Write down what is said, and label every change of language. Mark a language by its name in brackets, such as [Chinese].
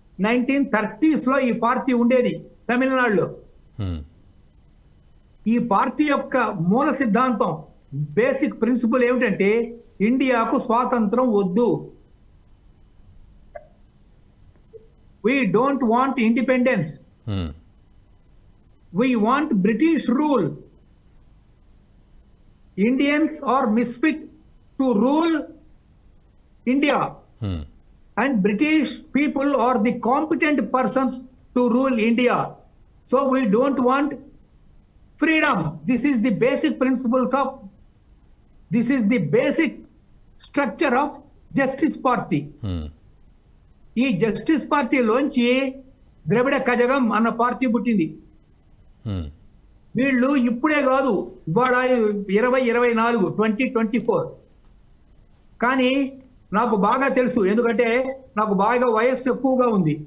[Telugu] 1930s లో ఈ party ఉండేది తమిళనాడులో. ఈ పార్టీ యొక్క మూల సిద్ధాంతం, బేసిక్ ప్రిన్సిపల్ ఏమిటంటే, ఇండియాకు స్వాతంత్రం వద్దు. [English] We don't want independence. We want British rule. Indians are misfit to rule India. And British people are the competent persons to rule India. So we don't want freedom. This is the basic principles of, this is the basic structure of Justice Party. [Telugu] ఈ justice పార్టీలోంచి ద్రవిడ కజగం అన్న party పుట్టింది. హ్మ్. వీళ్ళు ఇప్పుడే కాదు, ఇవాళ 2024 2024. కానీ నాకు బాగా తెలుసు, ఎందుకంటే నాకు బాగా వయస్సు ఎక్కువగా ఉంది.